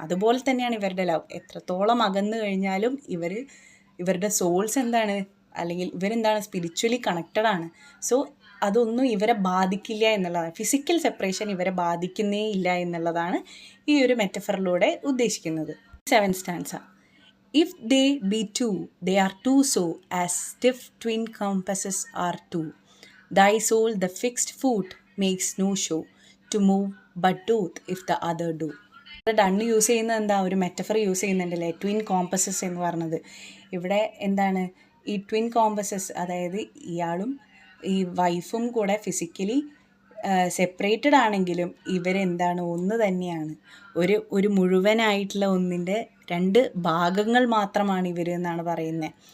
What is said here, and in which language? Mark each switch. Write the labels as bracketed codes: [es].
[ml] അതുപോലെ തന്നെയാണ് ഇവരുടെ ലവ്. എത്രത്തോളം അകന്നു കഴിഞ്ഞാലും ഇവരുടെ സോൾസ് എന്താണ്, അല്ലെങ്കിൽ ഇവരെന്താണ് സ്പിരിച്വലി കണക്റ്റഡ് ആണ്. സോ അതൊന്നും ഇവരെ ബാധിക്കില്ല എന്നുള്ളതാണ്, ഫിസിക്കൽ സെപ്പറേഷൻ ഇവരെ ബാധിക്കുന്നേ ഇല്ല എന്നുള്ളതാണ് ഈ ഒരു മെറ്റഫറിലൂടെ ഉദ്ദേശിക്കുന്നത്. [en] 7th stanza. If they be two, they are two so, as stiff twin compasses are two. Thy soul the fixed foot makes no show, to move but doth if the other do. [ml] Done use ചെയ്യുന്നത് എന്താ, ഒരു metaphor use ചെയ്യുന്നുണ്ടല്ലേ, twin കോമ്പസസ് എന്ന് പറഞ്ഞത്. ഇവിടെ എന്താണ് ഈ twin കോമ്പസസ്, അതായത് ഇയാളും ഈ വൈഫും കൂടെ ഫിസിക്കലി സെപ്പറേറ്റഡ് ആണെങ്കിലും ഇവരെന്താണ് ഒന്ന് തന്നെയാണ്, ഒരു മുഴുവനായിട്ടുള്ള ഒന്നിൻ്റെ രണ്ട് ഭാഗങ്ങൾ മാത്രമാണ് ഇവർ എന്നാണ് പറയുന്നത്.